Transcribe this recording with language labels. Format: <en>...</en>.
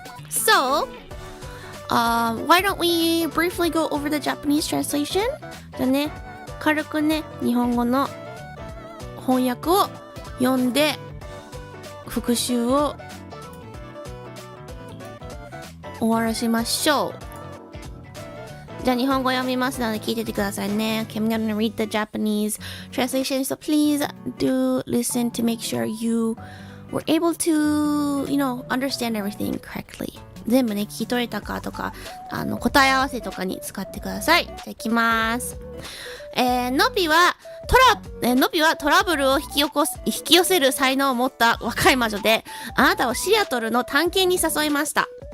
<en>So, why don't we briefly go over the Japanese translation?</en> <ja>じゃあね、軽くね、日本語の翻訳を読んで、復習を終わらしましょう。じゃあ日本語読みますので聞いててくださいね。</ja> <en>Okay, I'm gonna read the Japanese translation, so please do listen to make sure you were able to, understand everything correctly.</en> <ja>全部ね、聞き取れたかとか、答え合わせとかに使ってください。じゃあいきます。のびはトラブルを引き寄せる才能を持った若い魔女で、あなたをシアトルの探検に誘いました。</ja>